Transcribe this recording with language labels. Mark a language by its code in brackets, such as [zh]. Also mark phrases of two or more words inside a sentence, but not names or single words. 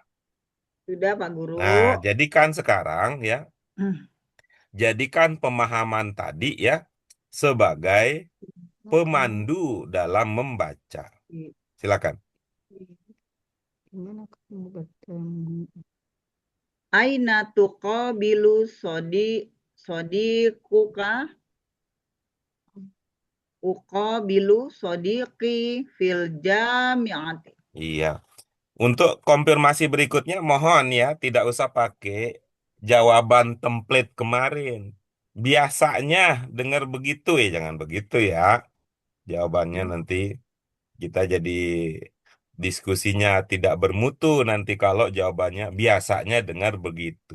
[id] Sudah Pak Guru. Nah, jadikan sekarang ya, Hmm. jadikan pemahaman tadi ya sebagai pemandu dalam membaca. Silakan. Gimana kamu bertemu? [ar] أين تقابل صديقك أقابل صديقي في الجامعة. [id] Iya. Untuk konfirmasi berikutnya, mohon ya, tidak usah pakai jawaban template kemarin. Biasanya dengar begitu ya, jangan begitu ya. Jawabannya nanti kita jadi diskusinya tidak bermutu nanti kalau jawabannya biasanya dengar begitu.